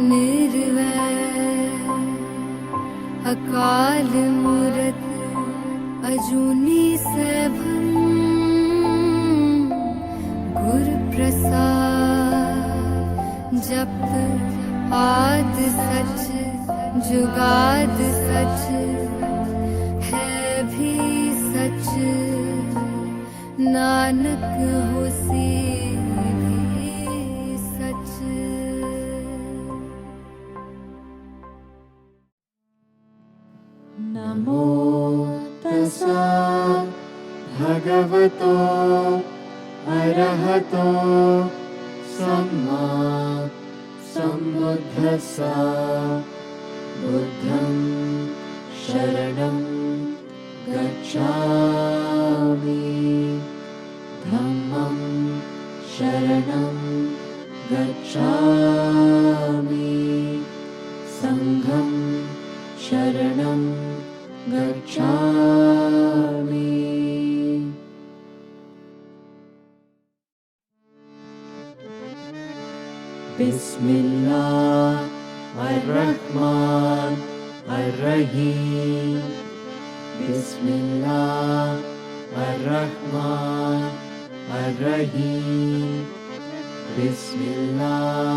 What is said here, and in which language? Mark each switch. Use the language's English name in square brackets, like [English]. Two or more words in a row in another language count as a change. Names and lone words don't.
[Punjabi] ਨਿਰਵੈਰ ਅਕਾਲ ਮੂਰਤਿ ਅਜੂਨੀ ਸੈਭੰ ਗੁਰ ਪ੍ਰਸਾਦਿ ਜਪੁ ਆਦਿ ਸਚੁ ਜੁਗਾਦਿ ਸਚੁ ਹੈ ਭੀ ਸਚੁ ਨਾਨਕ ਹੋਸੀ ਭੀ ਸਚੁ। [Pali] नमो तस्सा भगवतो अरहतो सम्मा सम्बुद्धस्सा बुद्धं शरणं गच्छामि धम्मं शरणं गच्छामि संघं शरणं गच्छामि। [Arabic] بسم الله الرحمن الرحيم بسم الله الرحمن الرحيم بسم الله